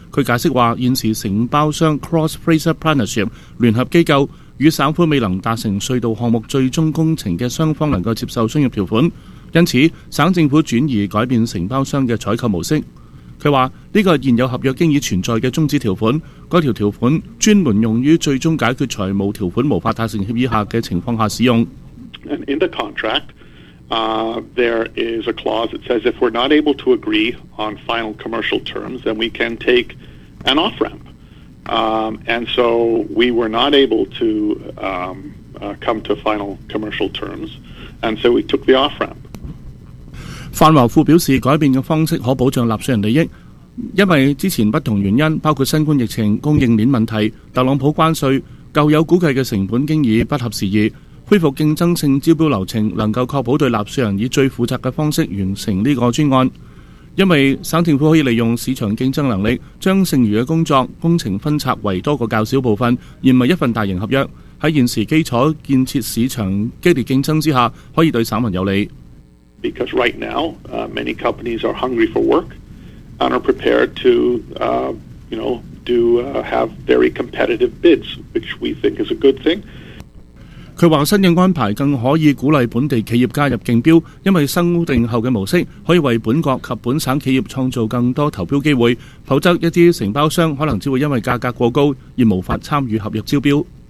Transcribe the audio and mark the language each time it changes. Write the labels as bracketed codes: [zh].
[zh] 他解释说，现时承包商 Cross Fraser Partnership 联合机构与省府未能达成隧道项目最终工程的双方能够接受商业条款，因此省政府转移改变承包商的采购模式。他说，这个现有合约经已存在的终止条款，那条条款专门用于最终解决财务条款无法达成协议下的情况下使用。 [en] And in the contract, there is a clause that says if we're not able to agree on final commercial terms, then we can take an off ramp. And so we were not able to come to final commercial terms, and so we took the off ramp. [zh] 范华富表示，改变的方式可保障纳税人利益，因为之前不同原因，包括新冠疫情、供应链问题、特朗普关税，旧有估计的成本经已不合时宜，恢复竞争性招标流程能够确保对纳税人以最负责的方式完成这个专案，因为省政府可以利用市场竞争能力将剩余的工作工程分拆为多个较小部分，而不是一份大型合约，在现时基础建设市场激烈竞争之下，可以对散民有利。 [en] Because right now, many companies are hungry for work and are prepared to, you know, do have very competitive bids, which we think is a good thing. [zh] 他说新的安排更可以鼓励本地企业加入竞标，因为生定后的模式可以为本国及本省企业创造更多投标机会，否则一些承包商可能只会因为价格过高而无法参与合约招标。